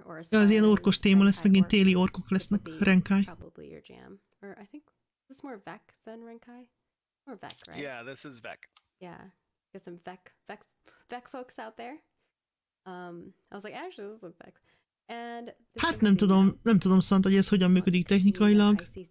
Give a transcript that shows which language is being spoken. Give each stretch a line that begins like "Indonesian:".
Hungarian: Ja, az ilyen orkos téma lesz, megint téli orkok lesznek, renkai.
English: Or I think this is more Vec than renkai. More Vec, right? Yeah, this is Vec. Yeah, got some Vec folks out there. I was like, actually, this looks like...
Hungarian: Hát nem tudom Szant, hogy ez hogyan működik technikailag.